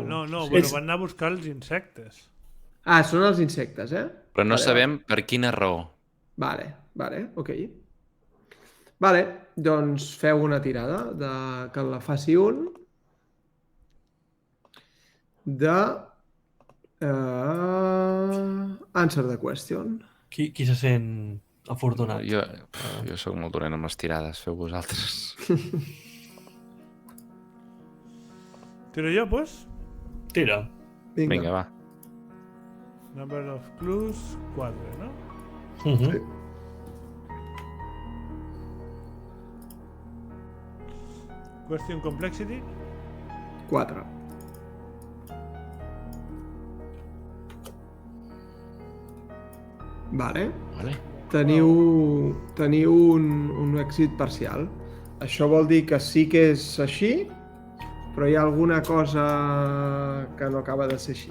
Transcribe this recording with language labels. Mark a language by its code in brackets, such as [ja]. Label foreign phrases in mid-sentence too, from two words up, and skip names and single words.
[ca] No, bueno, van anar a buscar els insectes. Ah, són els insectes, Però no sabem per quina raó. Vale, ok. Vale, doncs feu una tirada que la faci un de [en] answer the question. [ca] Qui se sent afortunat? Jo sóc molt dolent amb les tirades, feu vosaltres. Tiro jo, pues? Tira. Vinga, va. [en] Number of clues, 4, no? [ca] Sí. [en] Question complexity? 4. [ca] Vale. Teniu un èxit parcial. Això vol dir que sí que és així, però hi ha alguna cosa que no acaba de ser així.